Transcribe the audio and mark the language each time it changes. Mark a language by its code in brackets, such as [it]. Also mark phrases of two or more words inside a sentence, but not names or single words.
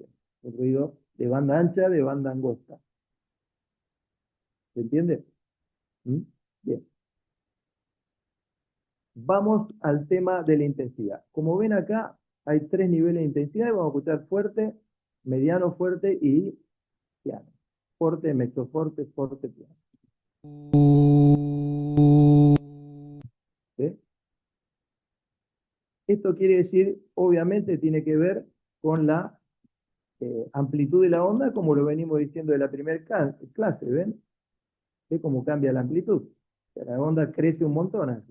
[es] Un ruido de banda ancha, de banda angosta. ¿Se entiende? ¿Mm? Bien. Vamos al tema de la intensidad. Como ven acá, hay 3 niveles de intensidad. Vamos a escuchar fuerte, mediano, fuerte y piano. [it] Forte, mezzo forte, forte, piano. [es] ¿Sí? Esto quiere decir, obviamente, tiene que ver con la amplitud de la onda, como lo venimos diciendo de la primera clase, ¿ven? ¿Ve cómo cambia la amplitud? La onda crece un montón así.